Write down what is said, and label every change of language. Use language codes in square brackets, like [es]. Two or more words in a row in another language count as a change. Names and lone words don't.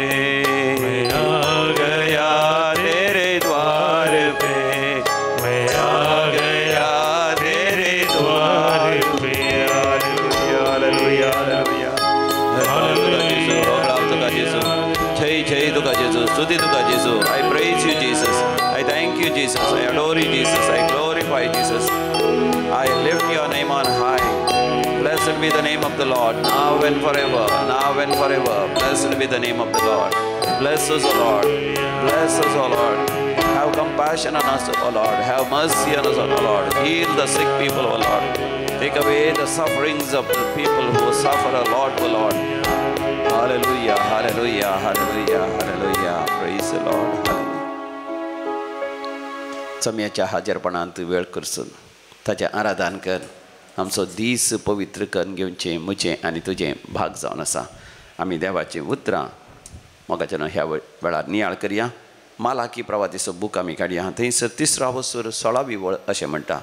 [hi] मैं आ गया तेरे द्वार पे. मैं आ गया तेरे द्वार पे. [kok] हालेलुया हालेलुया हालेलुया. जय जय तुका जेजू. स्तुति तुका जेजू. [en] I praise you Jesus. I thank you Jesus. I adore you Jesus. I glorify Jesus. I lift your name on high. Blessed be the name of the Lord now and forever. Now and forever. Blessed be the name of the Lord. Bless us, O Lord. Bless us, O Lord. Have compassion on us, O Lord. Have mercy on us, O Lord. Heal the sick people, O Lord. Take away the sufferings of the people who suffer, O Lord, O Lord. Hallelujah, hallelujah, hallelujah, hallelujah. Praise the Lord. Hallelujah. [kok] सम्याच्या हाजरपणांत वेळ करसून ताच्या आराधन कर. आमचो दीस पवित्र करून घेवचें म्हजें आनी तुजें भाग जावन आसा. आमी देवाचीं उतरां मोगाच्यान ह्या वेळार नियाळ करया. मालाकी प्रवादीचो बूक आमी काडया. थंयसर 3रा वसूर 16वी वळ अशें म्हणटा.